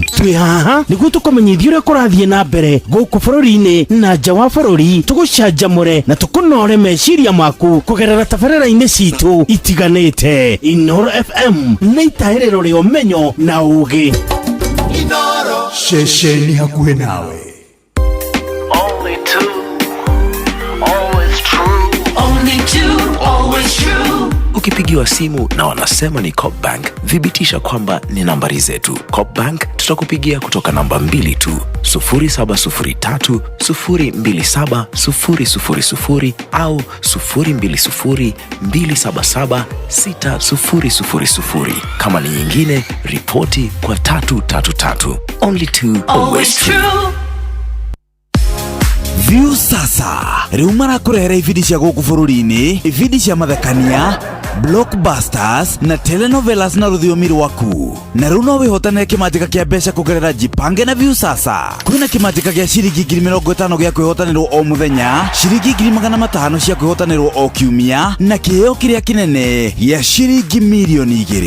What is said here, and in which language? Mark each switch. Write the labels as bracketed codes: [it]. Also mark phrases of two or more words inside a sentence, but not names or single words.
[ki] Twĩ haha nĩguo tũkũmenyithia ũrĩa kũrathiĩ na mbere gũkũ bũrũri-inĩ na nja wa bũrũri, tũgũcanjamũre na tũkũnore meciria maku kũgerera tabarĩra-inĩ citũ itiganĩte. Inooro FM nĩ itaĩrĩro rĩa ũmenyo na ũũgĩ. Inooro, ceceni hakuhĩ nawe. [sw] Ukipigiwa simu na wanasema ni Coop Bank, thibitisha kwamba ni nambari zetu. Coop Bank tutakupigia kutoka namba 2 tu, 0703 027 000 au 020 277 6000. Kama ni nyingine, ripoti kwa 333. [en] Only two, always true. [ki] View sasa rĩu marakurehera ibindi cia gũkũ bũrũri-inĩ, ibindi cia mathekania, blockbusters na telenovelas na rũthiomi rwaku. Na rĩu no wĩhotanĩre kĩmanjĩka kĩa mbeca kũgerera Jipange na Viusasa. Kwĩna kĩmanjĩka gĩa ciringi 50,000 gĩa kwĩhotanĩrwo o mũthenya, ciringi 500,000 cia kwĩhotanĩrwo o kiumia, na kĩheo kĩrĩa kĩnene gĩa ciringi milioni 2.